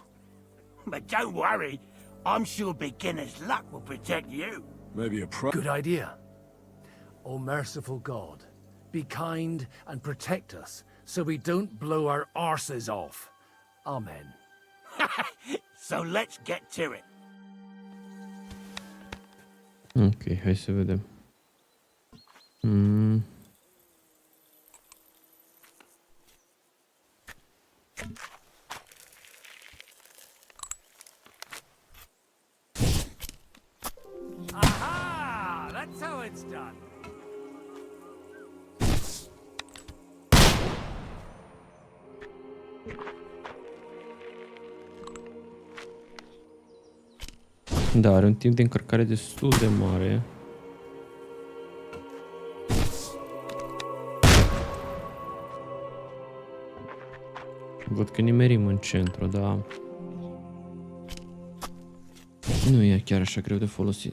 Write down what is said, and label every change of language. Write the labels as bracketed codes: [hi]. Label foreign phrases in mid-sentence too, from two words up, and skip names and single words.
[en] But don't worry, I'm sure beginner's luck will protect you. Maybe a pro... Good idea. O merciful God, be kind and protect us so we don't blow our arses off. Amen. So let's get to it. [ro] Ok, hai să vedem. Aha! [en] That's how it's done. [ro] Da, are un timp de încărcare destul de mare. Văd că nimerim în centru, dar nu e chiar așa greu de folosit.